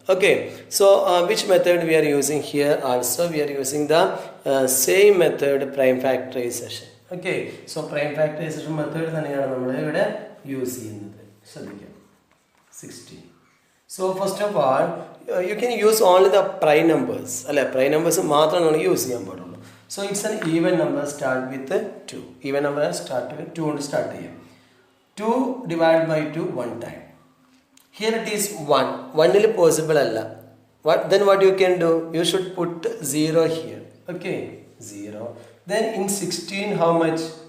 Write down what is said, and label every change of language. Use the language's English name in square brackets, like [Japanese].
[English] Okay, so which method we are using here? Also we are using the same method, prime factorization. Okay, so [Malayalam] prime factorization method തന്നെയാണ് നമ്മൾ ഇവിടെ use ചെയ്യുന്നത്. ശ്രദ്ധിക്കുക. 16. [English] So first of all, you can use only the prime numbers. [Malayalam] അല്ലേ, prime numbers മാത്രമാണ് നമ്മൾ use ചെയ്യാൻ പാടുള്ളൂ. [English] So it's an even number, start with 2. Even number start with 2 [Malayalam] കൊണ്ട് സ്റ്റാർട്ട് ചെയ്യാം. [English] 2 divided by 2 one time. Here it is 1. 1 is possible alla. Then what you can do? You should put 0 here. Okay, 0. Then in 16 how much?